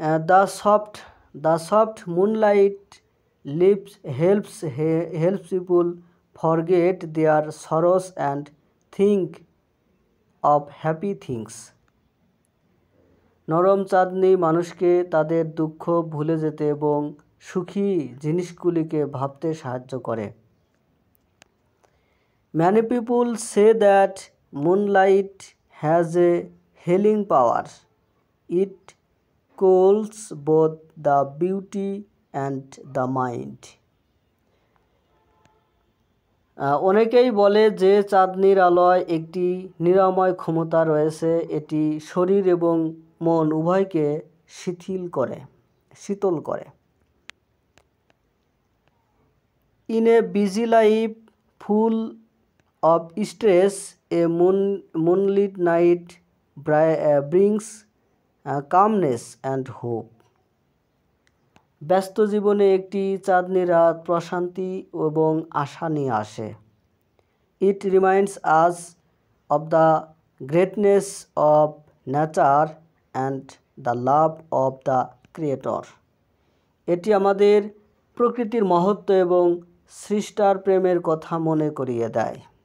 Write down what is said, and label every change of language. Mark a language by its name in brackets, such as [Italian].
[English] The soft moonlight helps people forget their sorrows and think of happy things. [Bangla] নরম চাঁদনি মানুষকে তাদের দুঃখ ভুলে যেতে এবং সুখী জিনিসগুলিকে ভাবতে সাহায্য করে। [English] Many people say that moonlight has a healing power. It cools both the beauty and the mind. [Bangla] অনেকেই বলে যে চাঁদনির আলোয় একটি নিরাময় ক্ষমতা রয়েছে। এটি শরীর এবং মন উভয়কে শীতল করে। [English] In a busy life full of stress, a moonlit night brings calmness and hope. [Bangla] ব্যস্ত জীবনে একটি চাঁদনি রাত প্রশান্তি এবং আশা নিয়ে আসে। [English] It reminds us of the greatness of nature and the love of the Creator. [Bangla] এটি আমাদের প্রকৃতির মহত্ব এবং সৃষ্টার প্রেমের কথা মনে করিয়ে দেয়।